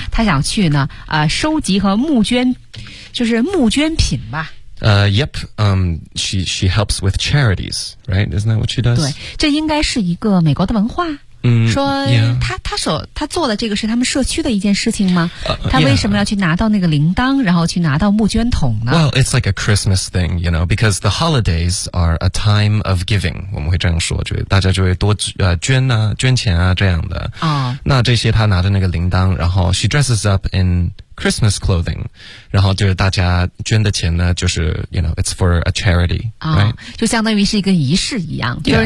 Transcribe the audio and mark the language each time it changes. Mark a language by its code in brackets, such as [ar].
[zh] 他想去呢收集和募捐，就是募捐品吧。 [en] Yep. She helps with charities, right? Isn't that what she does? [zh] 对，这应该是一个美国的文化。嗯，说他做的这个是他们社区的一件事情吗？他为什么要去拿到那个铃铛，然后去拿到募捐桶呢？ [en] Well, it's like a Christmas thing, you know, because the holidays are a time of giving. [zh] 我们会这样说，就大家就会多捐啊，捐钱啊这样的。哦，那这些他拿着那个铃铛，然后 [en] she dresses up in Christmas clothing, [zh] 然后就是大家捐的钱呢，就是 [en] you know, it's for a charity, right? [zh] 就相当于是一个仪式一样，就是、